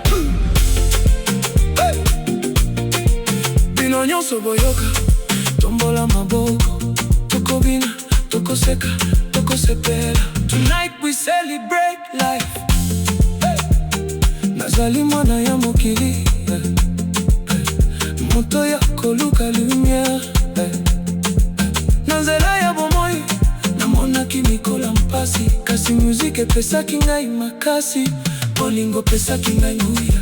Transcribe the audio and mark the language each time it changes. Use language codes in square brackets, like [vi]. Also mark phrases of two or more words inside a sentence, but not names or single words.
[ln] Bino nyonso boyoka, tombola maboko, tokobina, tokoseka, tokosepela. [en] Tonight we celebrate life. [ln] Nazali mwana ya mokili, moto ya koluka lumière. Nanzela ya bomoi, namonaki mikola mpasi. Kasi musique epesaki ngai makasi, bolingo pesaki ngai nguya.